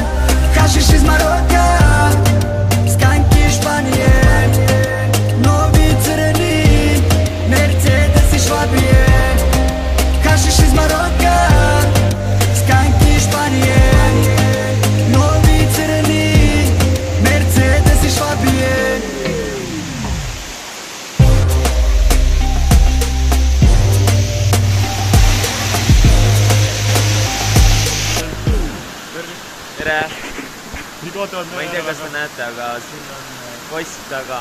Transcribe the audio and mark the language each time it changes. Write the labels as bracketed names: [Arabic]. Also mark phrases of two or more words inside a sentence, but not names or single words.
[Serbian] Hašiš iz Maroka, skanki Španije, novi crni Mercedes i Švabije. Hašiš iz Maroka, skanki Španije, novi crni Mercedes i Švabije. [Estonian] Tere! Ma ei tea, kas te näete, aga siin on kost taga.